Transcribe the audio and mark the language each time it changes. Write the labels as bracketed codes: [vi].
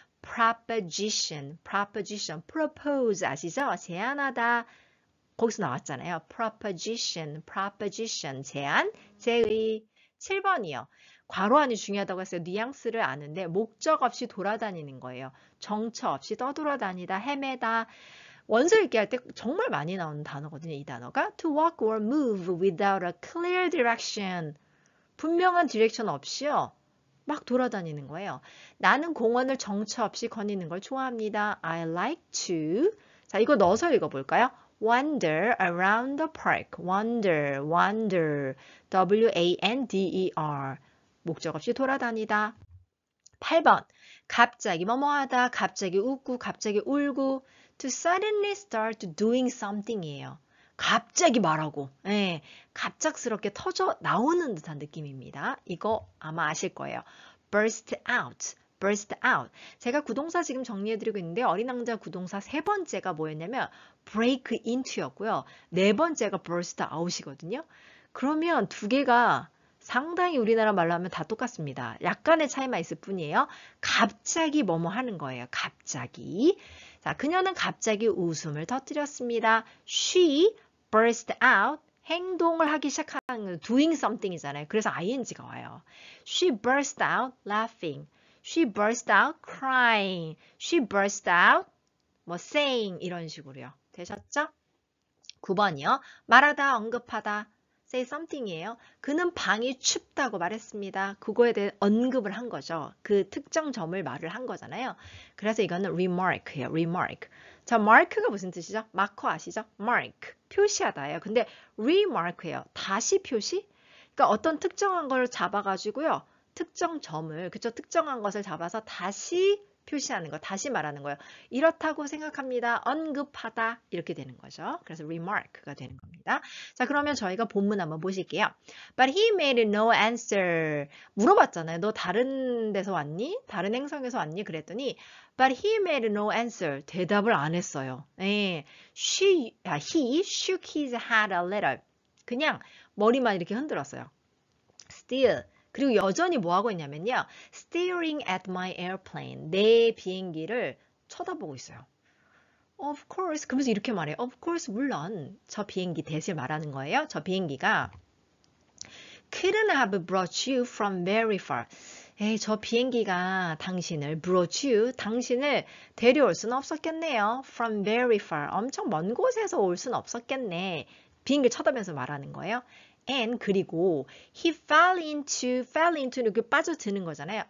[ko] proposition, proposition, propose 아시죠? 제안하다. 거기서 나왔잖아요. proposition, proposition, 제안, 제의. 7번이요. 괄호 안이 중요하다고 했어요. 뉘앙스를 아는데 목적 없이 돌아다니는 거예요. 정처 없이 떠돌아다니다, 헤매다. 원서 읽기 할 때 정말 많이 나오는 단어거든요. 이 단어가 [en] to walk or move without a clear direction. [ko] 분명한 디렉션 없이요. 막 돌아다니는 거예요. 나는 공원을 정처 없이 거니는 걸 좋아합니다. [en] I like to. [ko] 자, 이거 넣어서 읽어볼까요? [en] Wander around the park. Wander, wander. [ko] W-A-N-D-E-R. 목적 없이 돌아다니다. 8번. 갑자기 뭐뭐하다. 갑자기 웃고 갑자기 울고. [en] To suddenly start doing something이에요. [ko] 갑자기 말하고, 예, 갑작스럽게 터져 나오는 듯한 느낌입니다. 이거 아마 아실 거예요. burst out, burst out. 제가 구동사 지금 정리해드리고 있는데 어린 왕자 구동사 세 번째가 뭐였냐면 break into였고요. 네 번째가 burst out이거든요. 그러면 두 개가 상당히 우리나라 말로 하면 다 똑같습니다. 약간의 차이만 있을 뿐이에요. 갑자기 뭐뭐 하는 거예요. 갑자기. 자, 그녀는 갑자기 웃음을 터뜨렸습니다. [en] She burst out. [ko] 행동을 하기 시작하는 [en] doing something이잖아요. [ko] 그래서 ing가 와요. [en] She burst out laughing. She burst out crying. She burst out 뭐 saying [ko] 이런 식으로요. 되셨죠? 9번이요. 말하다, 언급하다. [en] say something이에요. [ko] 그는 방이 춥다고 말했습니다. 그거에 대해 언급을 한 거죠. 그 특정 점을 말을 한 거잖아요. 그래서 이거는 remark예요. remark. 자, mark가 무슨 뜻이죠? 마커 아시죠? mark. 표시하다예요. 근데 remark예요. 다시 표시? 그러니까 어떤 특정한 걸 잡아가지고요. 특정 점을, 그쵸? 특정한 것을 잡아서 다시 표시하는 거, 다시 말하는 거예요. 이렇다고 생각합니다. 언급하다 이렇게 되는 거죠. 그래서 remark가 되는 겁니다. 자, 그러면 저희가 본문 한번 보실게요. [en] But he made no answer. [ko] 물어봤잖아요. 너 다른 데서 왔니? 다른 행성에서 왔니? 그랬더니 [en] But he made no answer. [ko] 대답을 안 했어요. 네. [en] He shook his head a little. [ko] 그냥 머리만 이렇게 흔들었어요. [en] Still. [ko] 그리고 여전히 뭐하고 있냐면요. [en] Staring at my airplane. [ko] 내 비행기를 쳐다보고 있어요. [en] Of course. [ko] 그러면서 이렇게 말해요. [en] Of course, 물론. [ko] 저 비행기 대신 말하는 거예요. 저 비행기가 [en] couldn't have brought you from very far. [ko] 에이, 저 비행기가 당신을 [en] brought you, [ko] 당신을 데려올 수는 없었겠네요. [en] From very far. [ko] 엄청 먼 곳에서 올 수는 없었겠네. 비행기를 쳐다보면서 말하는 거예요. And 그리고 [en] he fell into [ko] 이렇게 빠져드는 거잖아요.